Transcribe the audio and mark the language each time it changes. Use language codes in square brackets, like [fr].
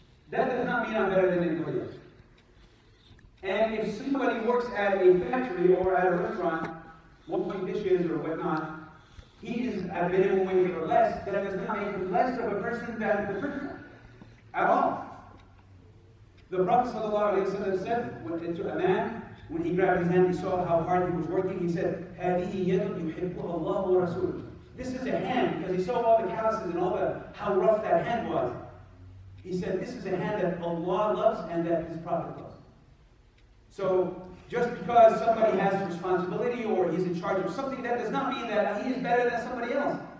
[en] That does not mean I'm better than anybody else. And if somebody works at a factory or at a restaurant, washing dishes or whatnot, he is at minimum wage or less, that does not make him less of a person than the person at all. The Prophet ﷺ said to a man, when he grabbed his hand, he saw how hard he was working. He said, [ar] هَذِهِ يَدٌ يُحِبُّهَا اللَّهُ وَرَسُولُهُ. [en] This is a hand, because he saw all the calluses and how rough that hand was. He said, this is a hand that Allah loves and that His Prophet loves. So, just because somebody has a responsibility or he's in charge of something, that does not mean that he is better than somebody else.